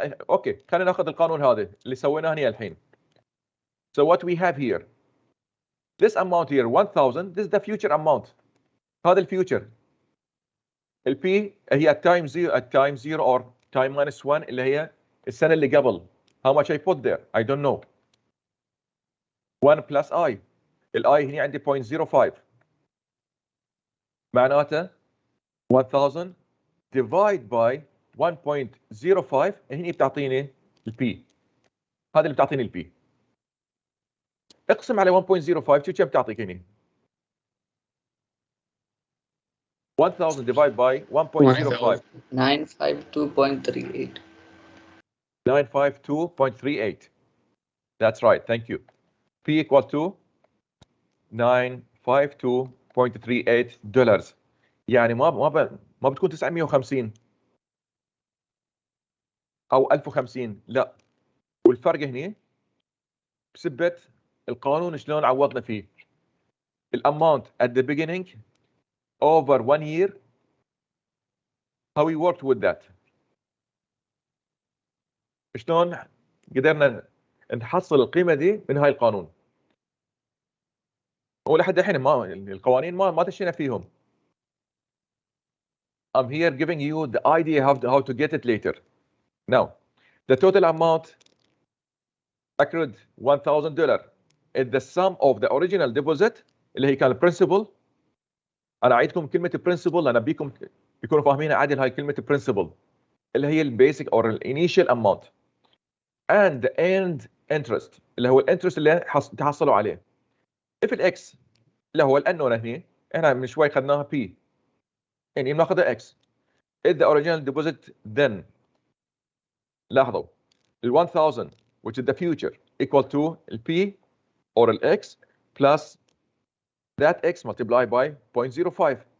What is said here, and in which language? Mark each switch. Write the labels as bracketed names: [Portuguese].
[Arabic] اوكي خلينا ناخذ القانون هذا اللي سويناه هنا الحين. [English] So what we have here, this amount here 1000, this is the future amount. [Arabic] هذا الفيوتشر. البي هي التايم 0 [English] or time minus 1 [Arabic] اللي هي السنه اللي قبل. [English] How much I put there? I don't know. 1 plus I. [Arabic] الاي هنا عندي 0.05. معناته 1000 [English] divide by [Arabic] 1.05 هنا بتعطيني البي. هذا اللي بتعطيني البي. اقسم على 1.05 شو كم بتعطيك هنا؟ 1000 [English] divide by [Arabic] 1.05 952.38. [English] 952.38. That's right, thank you. P equal to $952.38. [Arabic] يعني ما بتكون 950 او 1050 لا. والفرق هنا بسبة القانون شلون عوضنا فيه. [English] الاماونت at the beginning over 1 year, how we worked with that. [Arabic] شلون قدرنا نحصل القيمة دي من هاي القانون. ولحد الحين القوانين ما تشينا فيهم. [English] I'm here giving you the idea how to get it later. Now, the total amount accrued $1,000 is the sum of the original deposit [Arabic] اللي هي كان [English] principal. [Arabic] أنا أعيدكم كلمة principal أنا بيكم يكونوا فاهمين عادل هاي كلمة principal اللي هي [English] basic or initial amount and the end interest [Arabic] اللي هو الانترست اللي تحصلوا عليه. [English] if [Arabic] الx اللي هو الانون هنا احنا من شوي خدناها [English] p [Arabic] يعني بناخذها [English] x is the original deposit then [Arabic] لاحظوا ال [English] 1000 which is the future equal to ال p or ال x plus that x multiplied by 0.05.